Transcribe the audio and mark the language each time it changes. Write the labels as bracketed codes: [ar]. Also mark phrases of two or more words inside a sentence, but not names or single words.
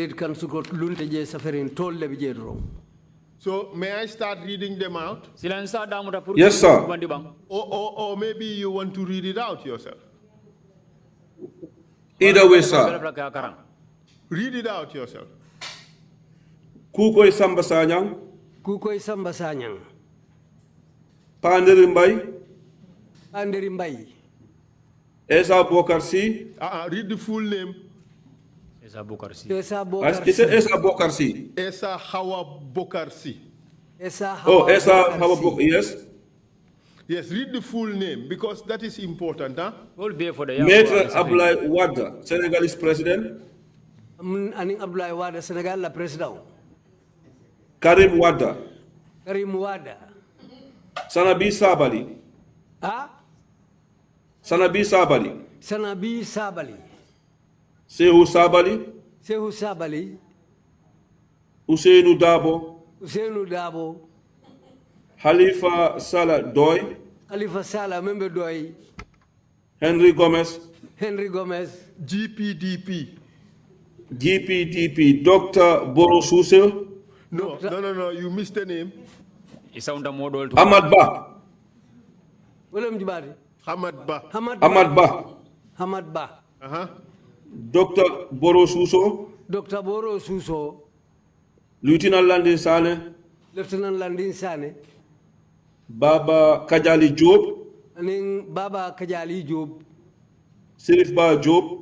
[en] So may I start reading them out? Yes, sir. Or maybe you want to read it out yourself. Either way, sir. Read it out yourself. Kukoy Samba Sanyang. Kukoy Samba Sanyang. Panderimbay. Panderimbay. Esa Bokarsi. Read the full name. Esa Bokarsi. Esa Bokarsi. Esa Hawa Bokarsi. Esa Hawa Bokarsi. Yes. Yes, read the full name because that is important, huh? Maître Abdoulaye Wade, Senegalese president. [man] Aning Abdoulaye Wade, Senegal la president. [en] Karim Wade. Karim Wade. Sanabi Sabali. Sanabi Sabali. Sanabi Sabali. Saikou Sabali. Saikou Sabali. Ousseynou Dabo. Ousseynou Dabo. Halifa Salah Doy. Halifa Salah member Doy. Henry Gomez. Henry Gomez. GPDP. GPDP. Dr. Boro Souseu. No, you missed the name. Ahmad Ba. William Jibari. Hamad Ba. Ahmad Ba. Hamad Ba. Dr. Boro Suso. Dr. Boro Suso. Lieutenant Landing Sane. Lieutenant Landin Sane. Baba Kajali Job, [man] Aning Baba Kajali Job. [en] Serif Ba Job,